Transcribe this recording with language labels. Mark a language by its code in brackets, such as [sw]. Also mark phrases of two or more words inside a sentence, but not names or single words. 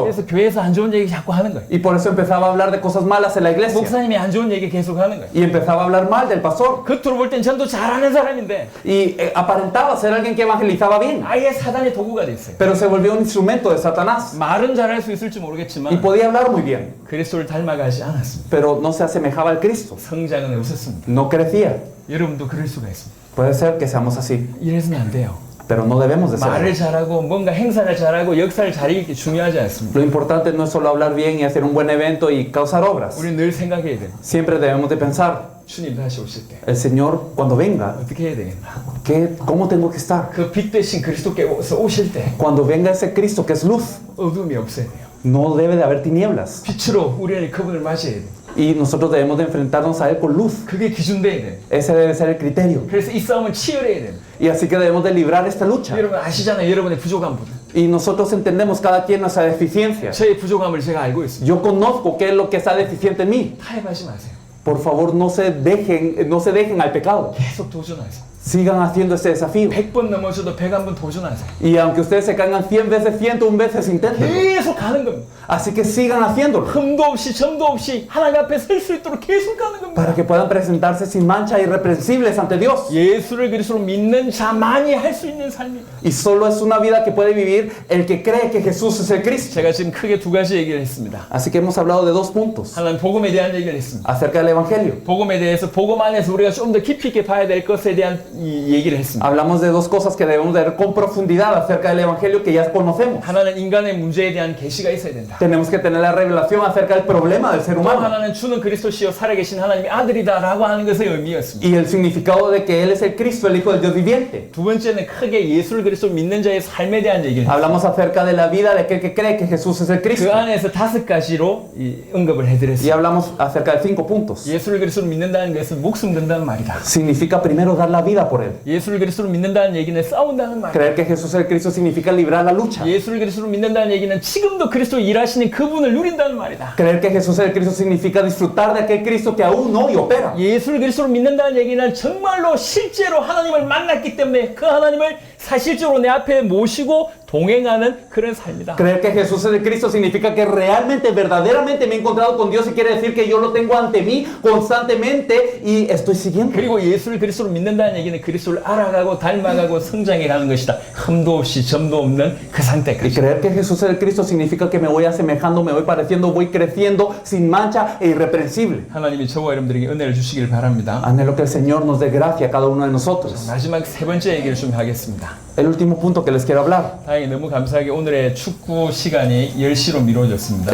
[ko] 그래서 교회에서 안 좋은 얘기 자꾸 하는 거예요. [es] Y por eso empezaba a hablar de cosas malas en la iglesia. [ko] 목사님이 안 좋은 얘기 계속 하는 거예요. [es] Y empezaba a hablar mal del pastor. [ko] 겉으로 볼 땐 전도 잘하는 사람인데 [es] Y aparentaba ser alguien que evangelizaba bien. [ko] 아예 사단의 도구가 됐어요. [es] Pero se volvió un instrumento de Satanás. [ko] 말은 잘할 수 있을지 [es] Y [ko] 모르겠지만 [es] podía hablar muy bien. [ko] 그리스도를 닮아가지 않았습니다. [es] Pero no se asemejaba al Cristo. [ko] 성장은 없었습니다. [es] No crecía. [ko] 여러분도 그럴 수가 있습니다. [es] Puede ser que seamos así. [ko] 이래서는 안 돼요. [es] Pero no debemos de [ko] 말을 [es] ser. [ko] 잘하고 뭔가 행사를 잘하고 역사를 잘하는 게 중요하지 않습니다. [es] Lo importante no es solo hablar bien y hacer un buen evento y causar obras. [ko] 우리 늘 생각해야 돼요. [es] Siempre debemos de pensar, [ko] 주님 다시 오실 때 [es] el Señor cuando venga, [ko] 어떻게 해야 되겠나? [es] ¿cómo tengo que estar? [ko] 그 빛 대신 그리스도께서 오실 때 [es] Cuando venga ese Cristo que es luz, [ko] 어둠이 없어야 돼요. [es] no debe de haber tinieblas. [ko] 빛으로 우리는 그분을 맞이해야 돼요. [es] Y nosotros debemos de enfrentarnos a Él con luz. [ko] 그게 기준돼야 돼요. [es] Ese debe ser el criterio. [ko] 그래서 이 싸움은 치열해야 돼요. [es] Y así que debemos de librar esta lucha. [ko] 여러분 아시잖아요. 여러분의 부족한 부분. [es] Y nosotros entendemos cada quien nuestra deficiencia. [ko] 저의 부족함을 제가 알고 있습니다. [es] Yo conozco qué es lo que está deficiente en mí. [ko] 타협하지 마세요. [es] Por favor, no se dejen al pecado. [ko] 계속 도전하세요. [es] Sigan haciendo este desafío. [ko] 100번 넘어져도 101번 도전하세요. [es] Y aunque ustedes se caigan 100 veces, 101 veces, inténtenlo. [ko] 계속 가는 겁니다. [es] Así que sigan haciéndolo. [ko] 흠도 없이 점도 없이 하나님 앞에 설 수 있도록 계속 가는 겁니다. [es] Para que puedan presentarse sin mancha, irreprensibles ante Dios. [ko] 예수를 그리스도로 믿는 자만이 할 수 있는 삶이다. [es] Y solo es una vida que puede vivir el que cree que Jesús es el Cristo. [ko] 제가 지금 크게 두 가지 얘기를 했습니다. [es] Así que hemos hablado de dos puntos [ko] 하나는 복음에 대한 얘기를 했습니다. [es] acerca del Evangelio. [ko] 복음에 대해서 복음 안에서 우리가 좀 더 깊이 있게 봐야 될 것에 대한 이 얘기를 했습니다. [es] Hablamos de dos cosas que debemos ver con profundidad acerca del Evangelio que ya conocemos. [ko] 하나는 인간의 문제에 대한 계시가 있어야 된다. [es] Tenemos que tener la revelación acerca del problema del ser [ko] 또 [es] humano [ko] 하나는 주는 그리스도시요 살아계신 하나님의 아들이다라고 하는 것의 의미였습니다. [es] y el significado de que Él es el Cristo, el Hijo del Dios viviente. [ko] 두 번째는 크게 예수를 그리스도 믿는 자의 삶에 대한 얘기를 했습니다. [es] Hablamos acerca de la vida de aquel que cree que Jesús es el [ko] 그 [es] Cristo [ko] 안에서 다섯 가지로 언급을 [es] y [ko] 해드렸습니다. [es] hablamos acerca de 5 puntos. [ko] 예수를 그리스도로 믿는다는 것은 목숨 건다는 말이다. [es] Significa primero dar la vida por Él. [ko] 예수를 그리스도로 믿는다는 얘기는 싸운다는 말이다. [es] Creer que Jesús es el Cristo significa librar la lucha. [ko] 예수를 그리스도로 믿는다는 얘기는 지금도 그리스도 일하시는 그분을 누린다는 말이다. [es] Creer que Jesús es el Cristo significa disfrutar de aquel Cristo que aún hoy opera. [ko] 예수를 그리스도로 믿는다는 얘기는 정말로 실제로 하나님을 만났기 때문에 그 하나님을 사실적으로 내 앞에 모시고 동행하는 그런 삶이다. [es] Creer que Jesús es el Cristo significa que realmente, verdaderamente me he encontrado con Dios y quiere decir que yo lo tengo ante mí constantemente y estoy siguiendo. [ko] 그리고 예수를 그리스도로 믿는다는 얘기는 그리스도를 알아가고 닮아가고 성장해 가는 것이다. 흠도 없이 점도 없는 그 [es] Y [ko] 상태까지. [es] creer que Jesús es el Cristo significa que me voy asemejando, me voy pareciendo, voy creciendo sin mancha e irreprensible. [ko] 하나님이 저와 여러분들에게 은혜를 주시길 바랍니다. [es] Anhelo que el Señor nos dé gracia a cada uno de nosotros. [ko] 마지막 세 번째 얘기를 좀 하겠습니다. [es] El último punto que les quiero hablar. [ko] 다행히 너무 감사하게 오늘의 축구 시간이 10시로 미뤄졌습니다.